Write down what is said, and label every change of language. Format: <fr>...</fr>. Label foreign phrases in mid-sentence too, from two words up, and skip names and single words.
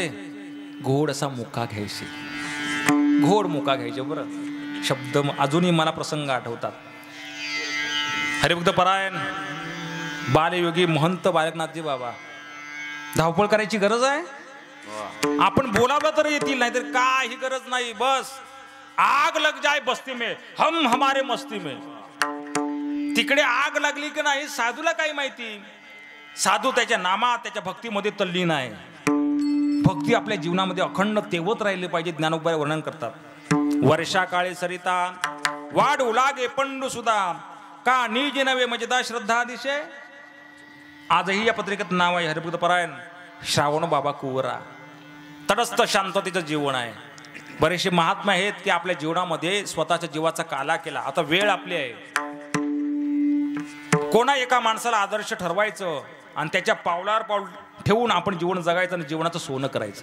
<mr>घोड असा मुका घ्यायचे, घोड मुका घ्यायचे. बरं, शब्द अजूनही मला प्रसंग आठवतात. हरिभक्त परायण बालयोगी महंत बालकनाथजी बाबा. धावपळ करायची गरज आहे? आपण बोलावलं तर येतील, नाहीतर काही गरज नाही.</mr> <hi>बस आग लग जाय बस्ती में हम हमारे मस्ती में.</hi> <mr>तिकडे आग लागली की नाही साधूला काय माहिती? साधू त्याच्या नामात, त्याच्या भक्तीमध्ये तल्लीन आहे. भक्ती आपल्या जीवनामध्ये अखंड तेवत राहिले पाहिजे. ज्ञानोबा वर्णन करतात, वर्षा काळे सरिता वाढ उलागे पंडू सुधा का निज नवे मजेदा श्रद्धा दिशे. आजही या पत्रिकेत नाव आहे हरिभक्त परायण श्रावण बाबा कुवरा. तटस्थ शांततेचं जीवन आहे. बरेचसे महात्मा आहेत की आपल्या जीवनामध्ये स्वतःच्या जीवाचा काला केला. आता वेळ आपली आहे. कोणा एका माणसाला आदर्श ठरवायचं आणि त्याच्या पावलावर पाऊल ठेवून आपण जीवन जगायचं आणि जीवनाचं सोनं करायचं.</mr>